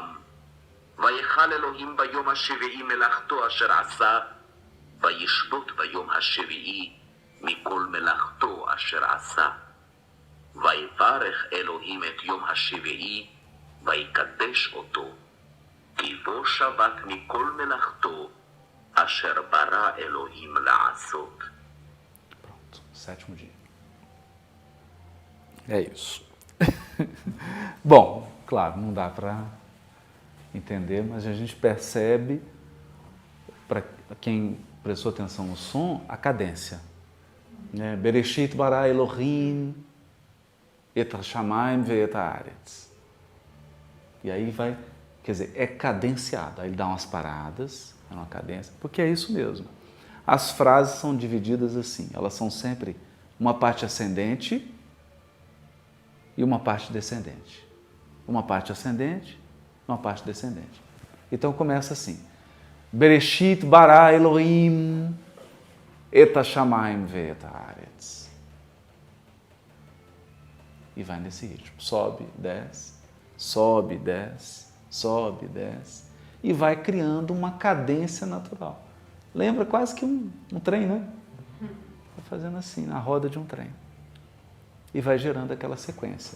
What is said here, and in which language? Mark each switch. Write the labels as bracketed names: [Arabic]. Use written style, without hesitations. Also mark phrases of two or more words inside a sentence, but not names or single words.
[Hebrew] ויחל אלוהים ביום השביעי מלאכתו אשר עשה, וישבות ביום השביעי מכל מלאכתו אשר עשה. ויברך אלוהים את יום השביעי, ויקדש אותו, כי בו שבת מכל מלאכתו אשר ברא אלוהים לעשות. [Portuguese] Pronto, sétimo dia. É isso. Bom, claro, não dá para entender, mas a gente percebe, para quem prestou atenção no som, a cadência. [Hebrew] בראשית ברא אלוהים את השמיים ואת הארץ. [Portuguese] E aí vai, quer dizer, é cadenciado. Aí ele dá umas paradas, é uma cadência, porque é isso mesmo. As frases são divididas assim, elas são sempre uma parte ascendente e uma parte descendente. uma parte ascendente, uma parte descendente. Então começa assim. [Hebrew] בראשית ברא אלוהים את השמיים ואת הארץ. [Portuguese] E vai nesse ritmo. Sobe, desce, sobe, desce, sobe, desce. E vai criando uma cadência natural. Lembra quase que um trem, né? Vai fazendo assim, na roda de um trem. E vai gerando aquela sequência.